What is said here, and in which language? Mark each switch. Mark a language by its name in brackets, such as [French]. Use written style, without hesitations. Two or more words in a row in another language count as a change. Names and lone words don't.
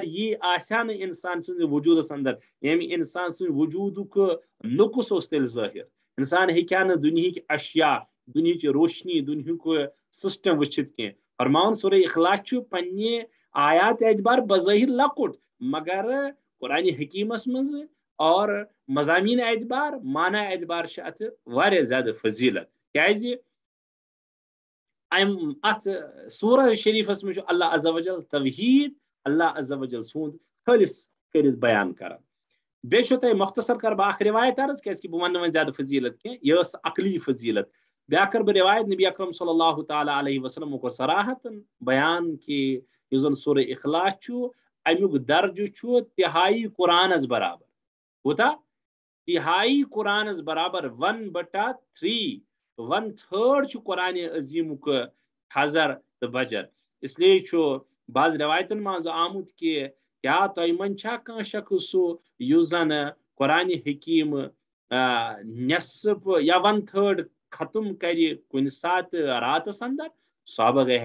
[Kashmiri] یی آسہِ ہا نہٕ اِنسان سٕنٛدِ وجوٗدس اندر ییٚمہِ اِنسان سٕنٛدِ وجوٗدُک نقص اوس تیٚلہِ ظٲہِر اِنسان ہیٚکہِ ہا نہٕ دُنہِکۍ اشیا دُنہِچ روشنی دُنہیُک سسٹم وٕچھِتھ کینٛہہ فرماوان سورہ اخلاص چھُ پننہِ آیات اعتبار بظٲہر لۄکُٹ مگر قرآنِ حکیٖمس منٛز اور مضامین اعتبار معنی اعتبار چھِ اتھ واریاہ زیادٕ فضیلت کیازِ اتھ سورہ شریفس منٛز چھُ [Arabic] اللہ عز وجل [Kashmiri] توحید [Arabic] اللہ عز وجل [Kashmiri] سُنٛد خٲلص کٔرِتھ بیان کران بیٚیہِ چھو تۄہہِ مختصر کر بہٕ اکھ روایت عرض کیازِ بہٕ ونہٕ وۄنۍ زیادٕ فضیلت کینٛہہ یہِ ٲس عقلی فضیلت بیاکھ کر بہٕ روایت نبی اکرم [Arabic] صلی اللہ تعالیٰ علیہ وسلم [Kashmiri] کوٚر صراحتن بیان کہِ یُس زن سورہ اخلاص چھُ امیُک درجہٕ چھُ تِہایی قرآنس برابر کوٗتاہ تِہایی قرآنس برابر 1/3 1/3 چھُ قرآنِ عظیٖمُک حضر تہٕ بجر اسلیے چھُ بعض روایتن منٛز آمُت کہِ کیٛاہ تۄہہِ منٛز چھا کانٛہہ شخص سُہ یُس زن قرآنِ حکیٖم نٮ۪صف یا 1/3 ختم کرِ کُنہِ ساتہٕ راتس اندر صحابہ گٔے